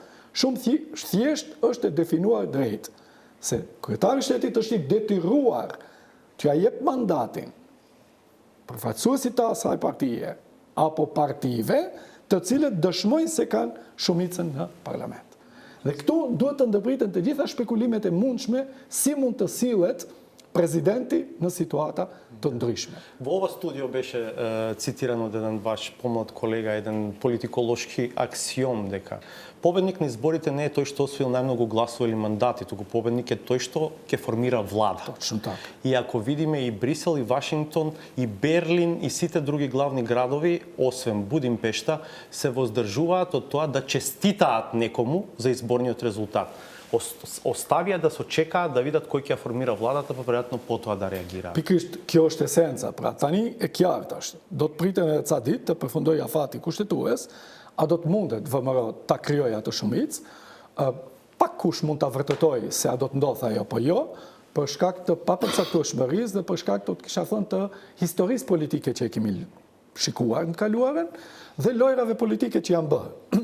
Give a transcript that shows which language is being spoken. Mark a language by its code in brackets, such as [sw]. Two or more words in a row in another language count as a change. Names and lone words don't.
[sq] Shumë thjesht është e definuar drejt se kryetari i shtetit është i detyruar t'ia jep mandatin përfaqësuesit të asaj partie apo partive, të cilët dëshmojnë se kanë shumicën në parlament. Dhe këtu duhet të ndërpriten të gjitha shpekulimet e mundshme si mund të sillet prezidenti në situata të ndryshme. [mk] Во ова студио беше цитиран од еден ваш помлад колега, еден политиколошки аксиом дека победник на изборите не е тој што освоил најмногу гласови или мандати, туку победник е тој што ќе формира влада. Точно така. И ако видиме и Брисел, и Вашингтон, и Берлин, и сите други главни градови, освен Будимпешта, се воздржуваат од тоа да честитаат некому за изборниот резултат. Оставија да се чекаат да видат кој ќе формира владата, па веројатно потоа да реагираат. [sq] Pikërisht kjo është esenca, pra tani e qartë është. Do të pritën edhe ca ditë të përfundojë afati kushtetues, a do të mundet VMRO ta krijojë atë shumicë, pak kush mund ta vërtetoj se a do të ndodhë ajo apo jo, për shkak të papërcaktueshmërisë dhe për shkak të kisha thënë të historisë politike që e kemi shikuar në kaluarën dhe lojrave politike që janë bërë.